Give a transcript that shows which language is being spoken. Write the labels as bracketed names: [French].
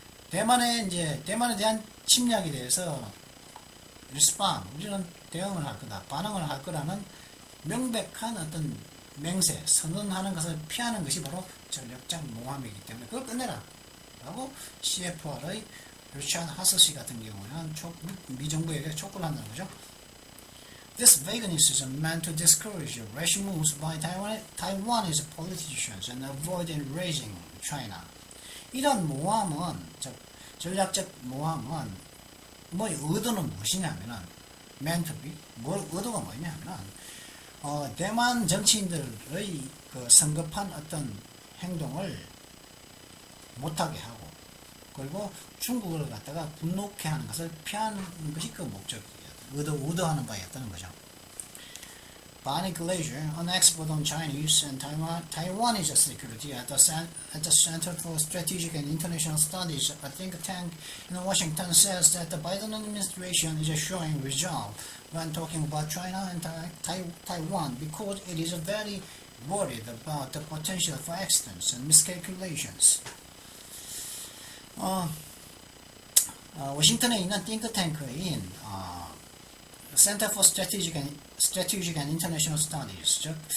[Korean] 대만에 대한 침략에 대해서 우리는 대응을 할 거다, 반응을 할 거라는 명백한 어떤 선언하는 것을 피하는 것이 바로 전략적 모함이기 때문에 그걸 끝내라 라고 CFR의 리차드 하스 씨 같은 경우는 미정부에게 촉구를 한다는 거죠. [English] This vaguenism meant to discourage rash moves by Taiwanese politicians and avoid enraging China. [Korean] 이런 모함은, 전략적 모함은 의도는 무엇이냐면은 [English] meant to be, [Korean] 의도가 뭐냐면은 대만 정치인들의 그 성급한 어떤 행동을 못하게 하고 그리고 중국을 갖다가 분노케 하는 것을 피하는 것이 그 목적이에요. 의도하는 바였다는 거죠. [English] Barney Glacier, an expert on Chinese and Taiwanese security at the Center for Strategic and International Studies, a think tank in Washington, says that the Biden administration is showing resolve when talking about China and Taiwan because it is very worried about the potential for accidents and miscalculations. [Korean] 워싱턴에 있는 띵크탱크인 Center for Strategic and International Studies, 즉